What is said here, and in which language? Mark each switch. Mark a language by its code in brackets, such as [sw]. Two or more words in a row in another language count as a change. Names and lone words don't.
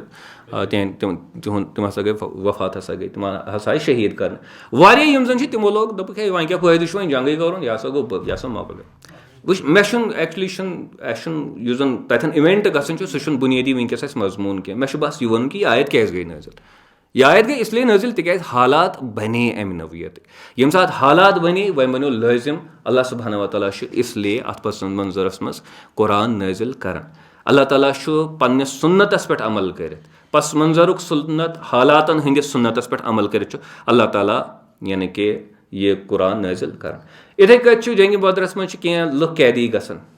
[ks] تِم ہسا گٔے وفات ہسا گٔے تِم ہسا آیہِ شہیٖد کرنہٕ واریاہ یِم زن چھِ تِمو لوگ دوٚپُکھ ہے وۄنۍ کیاہ فٲیدٕ چھُ وۄنۍ جنگٕے کرُن یہِ ہسا گوٚو یہِ ہسا مۄکلہِ وٕچھ مےٚ چھُنہٕ ایکچُلی اَسہِ چھُنہٕ یُس زن تتٮ۪ن اِوینٹ گژھان چھُ سُہ چھُنہٕ بُنیٲدی وٕنکیٚس اَسہِ مضموٗن کینٛہہ مےٚ چھُ بس یہِ وَنُن کہِ یہِ آیت کیازِ گٔے نٲزِل یہِ آیت گٔے [ur] اس لیے [ks] نٲزِل تِکیازِ حالات بنے امہِ نوعیت ییٚمہِ ساتہٕ حالات بنے وۄنۍ بنیو لٲزِم اللہ سبحانہ وتعالیٰ چھُ [ur] اس لیے [ks] اتھ پس منظرس منٛز قرآن نٲزِل کران اللہ تعالیٰ چھُ پننِس سُنتس پٮ۪ٹھ عمل کٔرِتھ پس منظرُک سُنت حالاتن ہٕنٛدِس سُنتس پٮ۪ٹھ عمل کٔرِتھ چھُ اللہ تعالیٰ یعنی کہِ یہِ قرآن نٲزِل کران یِتھٕے کٔنۍ چھُ جنگہِ بدرس منٛز چھِ کینٛہہ لُکھ قیدی گژھان